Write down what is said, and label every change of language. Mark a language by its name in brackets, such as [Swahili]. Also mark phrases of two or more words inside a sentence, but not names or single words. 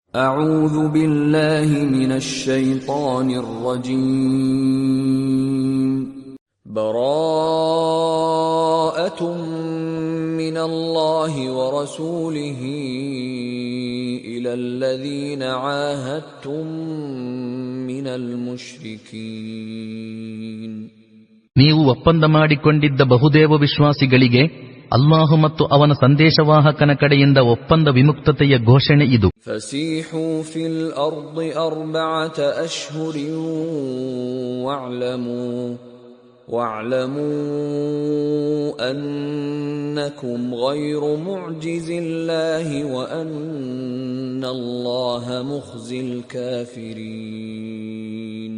[Arabic] أعوذ بالله من الشيطان الرجيم براءة من الله ورسوله إلى الذين عاهدتم من المشركين. [Kannada] ನೀವು ಒಪ್ಪಂದ ಮಾಡಿಕೊಂಡಿದ್ದ ಬಹುದೇವ ವಿಶ್ವಾಸಿಗಳಿಗೆ ಅಲ್ಲಾಹು ಮತ್ತು ಅವನ ಸಂದೇಶವಾಹಕನ ಕಡೆಯಿಂದ ಒಪ್ಪಂದ ವಿಮುಕ್ತತೆಯ ಘೋಷಣೆ ಇದು. [Arabic] فسيحوا في الأرض أربعة أشهر واعلموا أنكم غير معجزي الله وأن الله مخزي الكافرين.